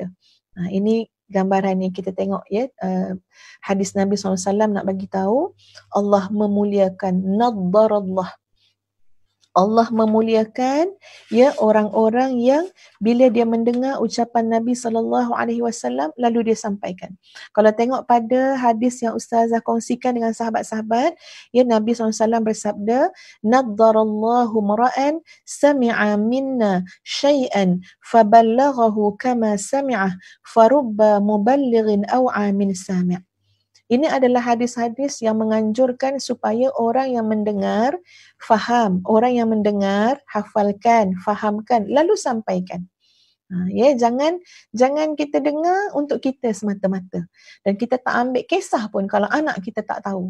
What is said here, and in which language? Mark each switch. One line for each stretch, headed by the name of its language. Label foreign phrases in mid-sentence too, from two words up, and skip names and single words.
Malay: Ini gambaran yang kita tengok hadis Nabi SAW nak bagi tahu Allah memuliakan, naddarallah, Allah memuliakan orang-orang yang bila dia mendengar ucapan Nabi SAW lalu dia sampaikan. Kalau tengok pada hadis yang Ustazah kongsikan dengan sahabat-sahabat, Nabi SAW bersabda,
Arabic: نضر الله امرأ سمع منا شيئا فبلغه كما سمعه فرب مبلغ أوعى من سامع'.
Malay: Ini adalah hadis-hadis yang menganjurkan supaya orang yang mendengar faham, orang yang mendengar hafalkan, fahamkan, lalu sampaikan. Ya, jangan kita dengar untuk kita semata-mata. Dan kita tak ambil kisah pun kalau anak kita tak tahu.